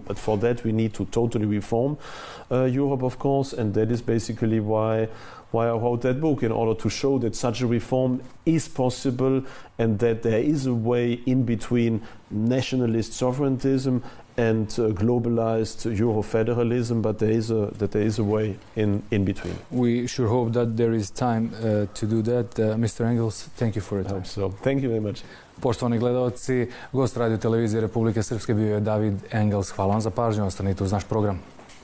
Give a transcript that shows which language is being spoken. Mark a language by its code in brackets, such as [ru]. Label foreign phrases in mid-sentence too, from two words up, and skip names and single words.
[en] But for that we need to totally reform Europe, of course, and that is basically why I wrote that book, in order to show that such a reform is possible and that there is a way in between nationalist sovereigntism and globalized Euro-federalism, but there is a way in between. We sure hope that there is time to do that. Mr. Engels, thank you for your time. So, thank you very much. [sr] Poštovani gledalci, gost radio televizije Republike Srpske bio je David Engels. Hvala vam za pažnju, ostanite uz naš program.